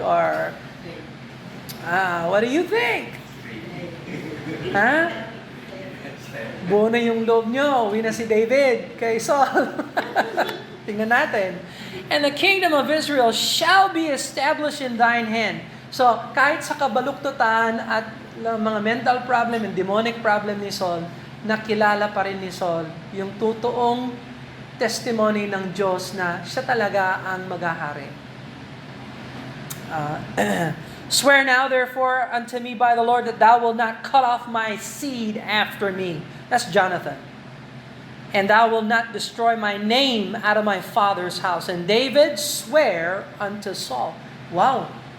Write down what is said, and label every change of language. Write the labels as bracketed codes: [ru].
[en] Or, what do you think? Ha? [tl] Buo na yung loob nyo. Uwi na si David kay Saul. Tingnan natin. [en] "And the kingdom of Israel shall be established in thine hand." [tl] So, kahit sa kabaluktutan at mga [en] mental problem and demonic problem [tl] ni Saul, nakilala pa rin ni Saul yung totoong testimony ng Diyos na siya talaga ang maghahari. [en] "Swear now therefore unto me by the Lord that thou wilt not cut off my seed after me." That's Jonathan. "And thou wilt not destroy my name out of my father's house." And David sware unto Saul. Wow!